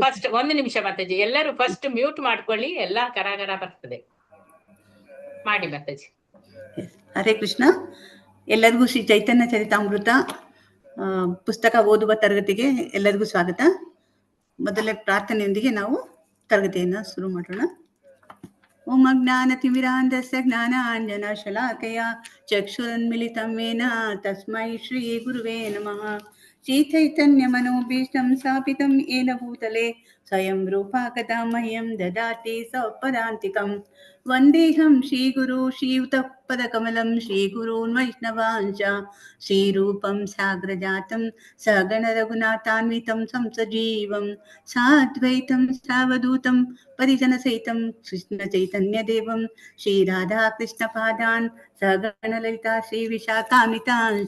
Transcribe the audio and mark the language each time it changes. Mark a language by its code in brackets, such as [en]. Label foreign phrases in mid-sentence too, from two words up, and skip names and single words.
[kn] ಫಸ್ಟ್ ಒಂದು ನಿಮಿಷ ಮಾತಾಜಿ, ಎಲ್ಲರೂ ಫಸ್ಟ್ ಮ್ಯೂಟ್ ಮಾಡ್ಕೊಳ್ಳಿ, ಎಲ್ಲಾ ಕರಾಗರ ಬರ್ತದೆ. ಮಾಡಿ ಮಾತಾಜಿ. ಹರೇ ಕೃಷ್ಣ ಎಲ್ಲರಿಗೂ ಶ್ರೀ ಚೈತನ್ಯ ಚರಿತಾಮೃತ ಪುಸ್ತಕ ಓದುವ ತರಗತಿಗೆ ಎಲ್ಲರಿಗೂ ಸ್ವಾಗತ. ಮೊದಲೇ ಪ್ರಾರ್ಥನೆಯೊಂದಿಗೆ ನಾವು ತರಗತಿಯನ್ನು ಶುರು ಮಾಡೋಣ. [sa] ಓಂ ಅಜ್ಞಾನತಿಮಿರಾಂಧಸ್ಯ ಜ್ಞಾನಾಂಜನಶಲಾಕಯ ಚಕ್ಷುರುನ್ಮಿಲಿತಂ ಯೇನ ತಸ್ಮೈ ಶ್ರೀ ಗುರುವೇ ನಮಃ. ಶ್ರೀಚೈತನ್ಯಮನೋಭೀಷ್ಟಂ ಸ್ಥಾಪಿತಂ ಯೇನ ಭೂತಲೆ ಸ್ವಯಂ ರೂಪಾ ಕಥಾ ಮಹ್ಯಂ ದದಾತಿ ಸ್ವಪದಾಂತಿಕಂ. ವಂದೇಹಂ ಶ್ರೀಗುರು ಶ್ರೀಯುತಪದಕಮಲಂ ಶ್ರೀಗುರೂನ್ ವೈಷ್ಣವಾಂಶ ಶ್ರೀರೂಪಂ ಸಾಗ್ರಜಾತಂ ಸಗಣ ರಘುನಾಥಾನ್ವಿತಂ ಸಂಸಜೀವಂ ಸಾದ್ವೈತಂ ಸಾವಧೂತಂ ಪರಿಜನಸಹಿತಂ ಕೃಷ್ಣ ಚೈತನ್ಯದೇವಂ ಶ್ರೀರಾಧಾಕೃಷ್ಣಪಾದಾನ್ ಸಗಣಲಲಿತಾ ಶ್ರೀವಿಶಾಖಾಮಿತಾಂಶ.